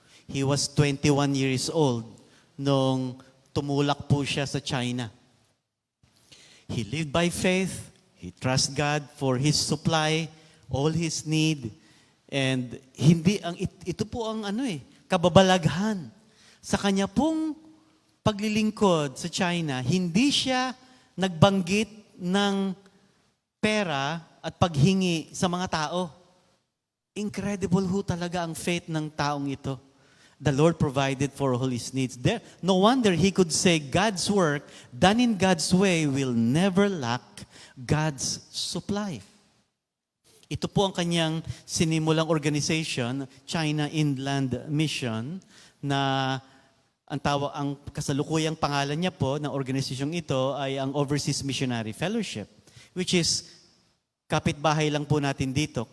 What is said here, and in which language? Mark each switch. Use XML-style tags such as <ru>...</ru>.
<en>He was 21 years old</en> <tl>nung tumulak po siya sa</tl> <en>China. He lived by faith. He trusted God for His supply, all His need.</en> <tl>And ito po ang kababalaghan. Sa kanya pong paglilingkod sa China, hindi siya nagbanggit ng pera at paghingi sa mga tao. Incredible ho talaga ang faith ng taong ito.</tl> <en>The Lord provided for all his needs. No wonder he could say, God's work, done in God's way, will never lack God's supply.</en> <tl>Ito po ang kanyang sinimulang organization, China Inland Mission, na ang kasalukuyang pangalan niya po ng organisasyong ito ay ang Overseas Missionary Fellowship,</tl> <en>which is</en> <tl>kapitbahay lang po natin dito.</tl>